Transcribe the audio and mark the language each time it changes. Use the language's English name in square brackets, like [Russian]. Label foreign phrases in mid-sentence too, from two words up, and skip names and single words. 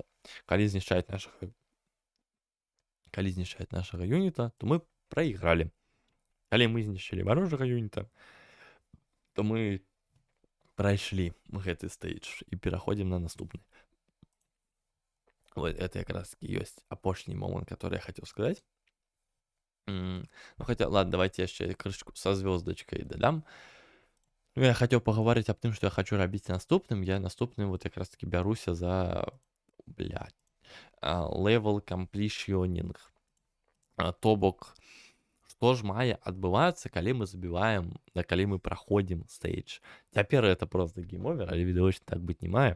[Belarusian] Калі знішчаюць нашага юніта, то мы прайгралі. Калі мы знішчылі варожага юніта, то мы прайшлі гэты стейдж і пераходзім на наступны. [Russian] Вот это [Belarusian] якраз таки ёсць апошні момант, [Russian] который я хотел сказать. Ну, хотя, ладно, давайте яшчэ крышечку со звёздочкой дадам. Ну, я хотел поговорить об тым, что я хочу [Belarusian] рабіць наступным. Я наступным вот якраз таки бяруся за, [English] level completioning. [Belarusian] То бок, што ж мае адбывацца, калі мы забіваем, да калі мы праходзім стейдж. Цяпер [Russian] это просто [Belarusian] гейм-овер, але відавочна так быць не мае.